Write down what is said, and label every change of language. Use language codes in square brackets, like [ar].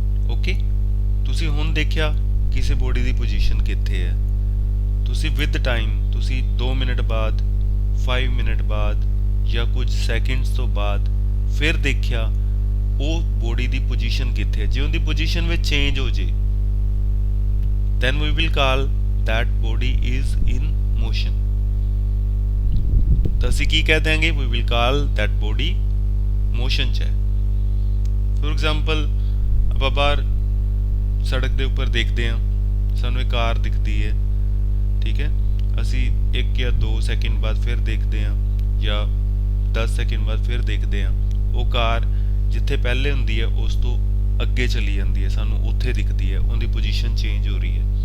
[pa] Okay, ਤੁਸੀਂ ਹੁਣ ਦੇਖਿਆ ਕਿਸੇ ਬੋਡੀ ਦੀ ਪੋਜੀਸ਼ਨ ਕਿੱਥੇ ਹੈ, ਤੁਸੀਂ ਵਿਦ ਟਾਈਮ, ਤੁਸੀਂ 2 ਮਿੰਟ ਬਾਅਦ, 5 ਮਿੰਟ ਬਾਅਦ ਜਾਂ ਕੁਝ ਸੈਕਿੰਡਸ ਤੋਂ ਬਾਅਦ ਫਿਰ ਦੇਖਿਆ ਉਹ ਬੋਡੀ ਦੀ ਪੋਜੀਸ਼ਨ ਕਿੱਥੇ ਹੈ। ਜੇ ਉਹਦੀ ਪੋਜੀਸ਼ਨ ਵਿੱਚ ਚੇਂਜ ਹੋ ਜੇ [en] then we will call that body is in motion, [pa] ਤਾਂ ਅਸੀਂ ਕੀ ਕਹਿ ਦਿਆਂਗੇ, [en] we will call that body [pa] motion 'ਚ ਹੈ। ਫੋਰ ਐਗਜ਼ਾਮਪਲ ਆਪਾਂ ਬਾਹਰ ਸੜਕ ਦੇ ਉੱਪਰ ਦੇਖਦੇ ਹਾਂ, ਸਾਨੂੰ ਇੱਕ ਕਾਰ ਦਿਖਦੀ ਹੈ, ਠੀਕ ਹੈ, ਅਸੀਂ 1 ਜਾਂ 2 ਸੈਕਿੰਡ ਬਾਅਦ ਫਿਰ ਦੇਖਦੇ ਹਾਂ ਜਾਂ 10 ਸੈਕਿੰਡ ਬਾਅਦ ਫਿਰ ਦੇਖਦੇ ਹਾਂ, ਉਹ ਕਾਰ ਜਿੱਥੇ ਪਹਿਲੇ ਹੁੰਦੀ ਹੈ ਉਸ ਤੋਂ ਅੱਗੇ ਚਲੀ ਜਾਂਦੀ ਹੈ, ਸਾਨੂੰ ਉੱਥੇ ਦਿਖਦੀ ਹੈ, ਉਹਦੀ ਪੋਜੀਸ਼ਨ ਚੇਂਜ ਹੋ ਰਹੀ ਹੈ।